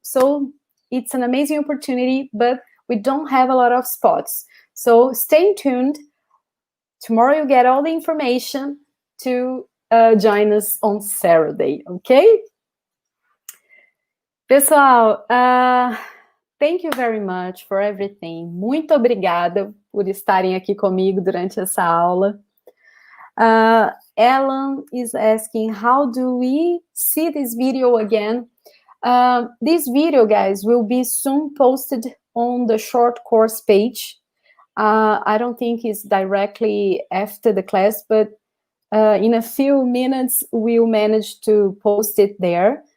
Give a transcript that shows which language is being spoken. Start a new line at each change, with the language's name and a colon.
English: So it's an amazing opportunity, but we don't have a lot of spots. So stay tuned. Tomorrow you get all the information to join us on Saturday, okay? Pessoal, thank you very much for everything.
Portuguese: Muito obrigada por estarem aqui comigo durante essa aula.
English: Ellen is asking, how do we see this video again? This video, guys, will be soon posted on the short course page. I don't think it's directly after the class, but in a few minutes, we'll manage to post it there.